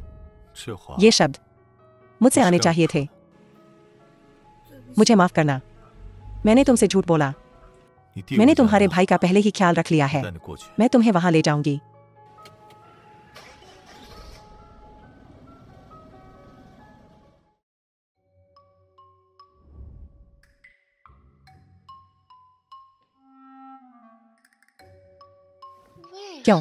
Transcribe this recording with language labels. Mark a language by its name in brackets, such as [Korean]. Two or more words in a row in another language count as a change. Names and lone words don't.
[Chinese] 这话 [Hindi] ये शब्द मुझसे आने चाहिए थे। मुझे माफ करना। मैंने तुमसे झूठ बोला। [Chinese] 你弟 [Hindi] मैंने तुम्हारे भाई का पहले ही ख्याल रख लिया है। [Chinese] 带你过去。 [Hindi] मैं तुम्हें वहां ले जाऊंगी। क्यों?